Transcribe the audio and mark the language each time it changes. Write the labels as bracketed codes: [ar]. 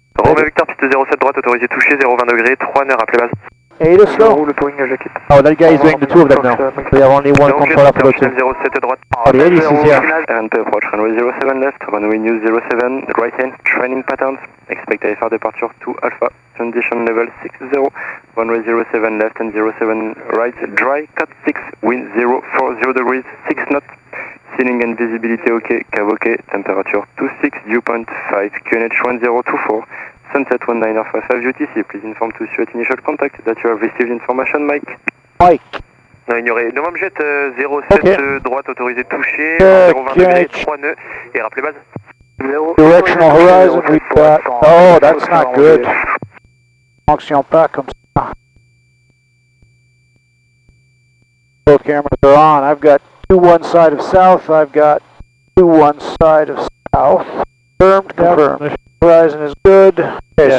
[fr] Romain Victor, piste 07 droite, autorisé touché, 0,20 degrés, 3 nœuds, rappelez base. [en] 8 is slow. [fr] Le towing, je quitte. [en] Oh, that guy is doing the two of them now. We have only one controller for the two. [fr] 07 droite. [en] Oh, the 80 is here. And approach runway 07 left, runway news 07, right hand, training patterns. Expect IFR departure to Alpha, condition level 60, runway 07 left and 07 right, dry, cut 6, wind 040 degrees, 6 knots. Ceiling and visibility OK, cab OK, temperature 26, dew point 5, QNH 1024, sunset 1955 UTC. Please inform Toussus at initial contact that you have received information, Mike. Mike. [fr] Non, ignoré. Novembre jet 07 droite autorisé touché, 0,20 degrés, 3 nœuds, et rappelez base. [en] Directional horizon, we've got, oh, that's not good. [fr] Fonction pas comme ça. [en] Both cameras are on. I've got 2 one side of south, I've got 2 one side of south. Confirmed. Horizon is good. Okay, yeah.